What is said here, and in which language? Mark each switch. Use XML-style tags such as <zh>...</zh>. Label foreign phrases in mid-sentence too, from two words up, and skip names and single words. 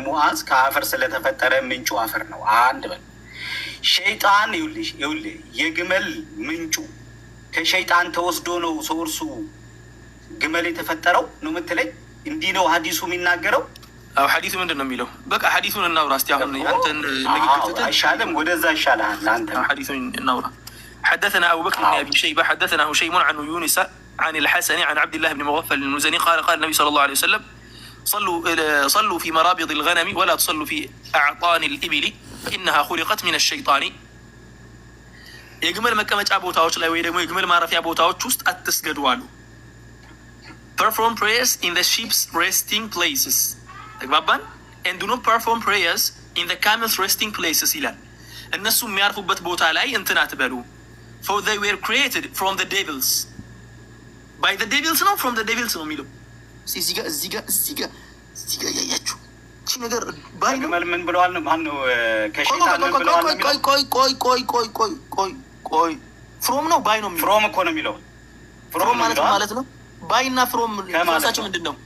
<am>ሙዓዝ ከአፈር ስለተፈጠረ ምንጩ አፈር ነው። አንድ በል ሸይጣን ይኸውልህ የግመል ምንጩ ከሸይጣን ተወስዶ ነው ሶርሱ ግመል የተፈጠረው ነው የምትለኝ? እንዲህ ነው ሀዲሱ የሚናገረው? ሐዲሱ ምንድን ነው የሚለው? በቃ ሐዲሱን እናውራ እስቲ። አሁን አንተን ንግግር አይሻልም? ወደዛ ይሻልሃል አንተ። ሐዲሱን እናውራ።</am> <ar>حدثنا أبو بكر بن أبي شيبة حدثنا هشيم عن يونس عن الحسن عن عبد الله بن مغفل المزني قال النبي صلى الله عليه وسلم صلوا في مرابض الغنم ولا تصلوا في أعطان الإبل فإنها خلقت من الشيطان.</ar> <am>የግመል መቀመጫ ቦታዎች ላይ ወይ ደግሞ የግመል ማረፊያ ቦታዎች ውስጥ አትስገዱ አሉ።</am> <en>Perform prayers in the sheep's resting places. ተግባባን? And do not perform prayers in the camel's resting places</en> <am>ይላል። እነሱ የሚያርፉበት ቦታ ላይ እንትን አትበሉ።</am> <en>For they were created from the devils. By the devils</en> <am>ነው</am> <en>from the devils</en> <am>ነው የሚለው። እዚህ ጋር ያያችሁ እቺ ነገር ባይ ነው። ግመል ምን ብለዋል? ማን ነው ከሸይጣን ምን ብለዋል? ቆይ ፍሮም ነው ባይ ነው የሚለው። ፍሮም እኮ ነው የሚለው። ፍሮም ማለት ነው። ባይ እና ፍሮም ራሳቸው ምንድን ነው?</am>